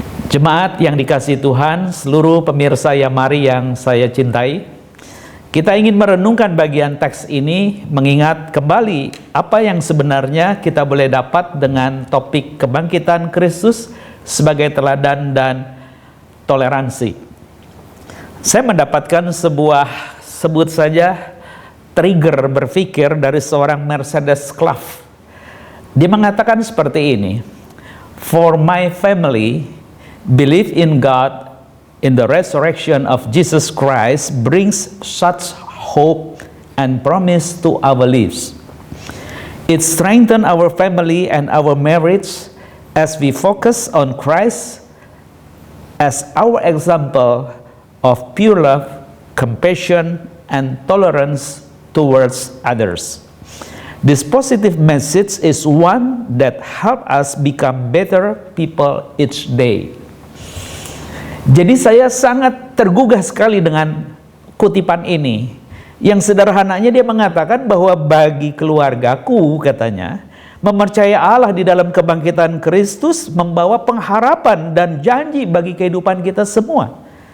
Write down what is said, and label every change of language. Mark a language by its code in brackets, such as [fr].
[id] Jemaat yang dikasihi Tuhan, seluruh pemirsa Yamari yang saya cintai, kita ingin merenungkan bagian teks ini, mengingat kembali apa yang sebenarnya kita boleh dapat dengan topik kebangkitan Kristus sebagai teladan dan toleransi. Saya mendapatkan sebuah, sebut saja, trigger berpikir dari seorang Mercedes Claff. Dia mengatakan seperti ini, [en] "For my family, belief in God, in the resurrection of Jesus Christ brings such hope and promise to our lives. It strengthens our family and our marriage as we focus on Christ as our example of pure love, compassion, and tolerance towards others. This positive message is one that helps us become better people each day." [id] Jadi saya sangat tergugah sekali dengan kutipan ini. Yang sederhananya dia mengatakan bahwa bagi keluargaku, katanya, mempercayai Allah di dalam kebangkitan Kristus membawa pengharapan dan janji bagi kehidupan kita semua.